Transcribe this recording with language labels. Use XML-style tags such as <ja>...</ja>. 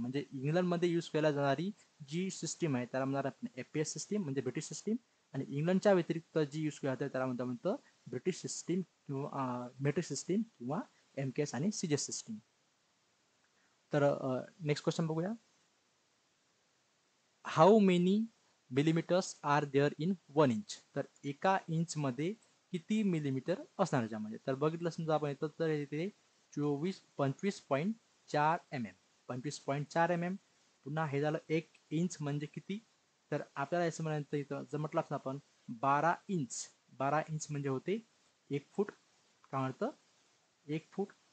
<mr>म्हणजे इंग्लंडमध्ये यूज केल्या जाणारी जी सिस्टीम आहे त्याला म्हणणार आपण FPS सिस्टीम म्हणजे ब्रिटिश सिस्टीम. आणि इंग्लंडच्या व्यतिरिक्त जी यूज केली जाते त्याला म्हणतो ब्रिटिश सिस्टीम किंवा मेट्रिक सिस्टीम किंवा MKS आणि CGS सिस्टीम. तर नेक्स्ट क्वेश्चन बघूया.</mr> <en>How many millimetres are there in 1 inch?</en> <mr>तर एका इंचमध्ये किती मिलीमीटर असणार याच्यामध्ये? तर बघितलं समजा आपण येतं तर इथे 25.4 mm, 25.4 mm. पुन्हा हे झालं 1 इंच म्हणजे किती? तर आपल्याला असं म्हणायचं इथं जर म्हटलं ना आपण 12 इंच, 12 इंच म्हणजे होते 1 फूट. काय म्हणतं? 1 फूट.</mr>